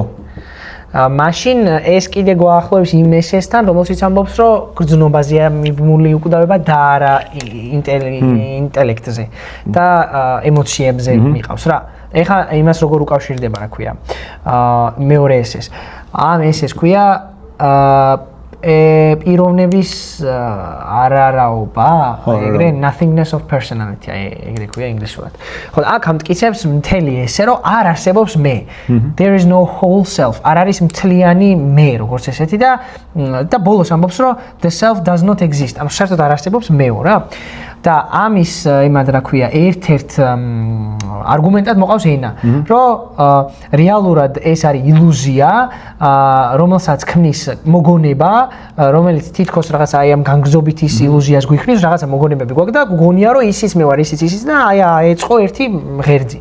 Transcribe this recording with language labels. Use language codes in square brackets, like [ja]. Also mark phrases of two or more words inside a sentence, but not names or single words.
[ka] მაშინ ეს კიდე გვაახლოვებს იმ ესესთან, რომელშიც ამბობს, რომ გრძნობაზეა მიბმული უკვდავება და არა ინტელექტზე და ემოციებზე მიყავს რა. ეხა იმას როგორ უკავშირდება, რა ქვია. მეორე ესეს. ამ ესეს ქვია პიროვნების არარაობა, ეგრე [en] nothingness of personality, [ka] ეგრე ქვია ინგლისურად. ხო, აქ ამტკიცებს მთელი ესე, რომ არ არსებობს მე. [en] There is no whole self. [ka] არ არის მთლიანი მე, როგორც ესეთი და ბოლოს ამბობს, რომ [en] the self does not exist. [ka] ანუ საერთოდ არ არსებობს მეო რა. და ამის იმად რა ქვია, ერთ-ერთ არგუმენტად მოყავს ენა, რომ რეალურად ეს არის ილუზია, რომელსაც ქმნის მოგონება, რომელიც თითქოს რაღაც აი ამ განგრძობით ის ილუზიას გვიხსნის, რაღაცა მოგონებები გვაქვს და გგონია რომ ისიც მე ვარ, ისიც და აი ეწყო ერთი ღერძი.